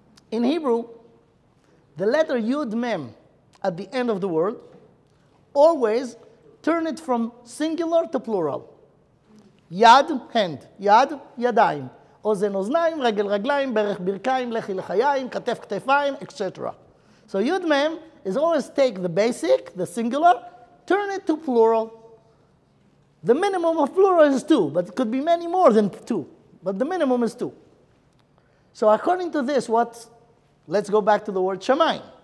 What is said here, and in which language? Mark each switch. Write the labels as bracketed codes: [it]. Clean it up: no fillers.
[en] In Hebrew, the letter Yud Mem at the end of the word always turn it from singular to plural. Yad, hand. Yad, yadayim. [he] אוזן אוזניים, רגל רגליים, ברך ברכיים, לחי לחיים, כתף כתפיים, etc. [en] So Yud Mem is always take the basic, the singular, turn it to plural. The minimum of plural is 2, but it could be many more than 2. But the minimum is 2. So according to this, let's go back to the word Shamayim.